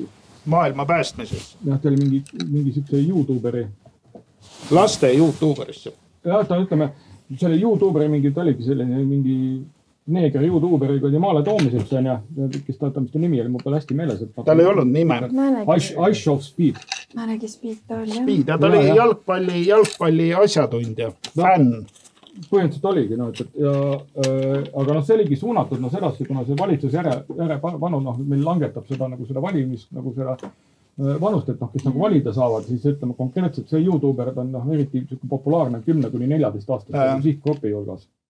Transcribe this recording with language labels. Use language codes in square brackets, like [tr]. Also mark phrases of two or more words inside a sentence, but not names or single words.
[et] maailma päästmises. Jah, ta oli mingi siukse YouTuberi. Laste YouTuberisse. Jah, ta ütleme, selle YouTuberi mingi, ta oligi selline mingi neeger YouTuberi kui maale toomiseks on ja kes ta mis ta nimi oli, mul pole hästi meeles. Tal ei olnud nime. Ice of Speed. Määnegi Speed ta oli, jah. Speed, ja ta oli jalgpalli asjatundja, fänn. Põhimõtteliselt oligi, aga see oligi suunatud sedasi, kuna see valitsus järepanu meil langetab seda valimist, seda vanust, et kes valida saavad, siis ütleme konkreetselt see YouTuberid on eriti populaarne 10–14 aastast sihtgrupi hulgas.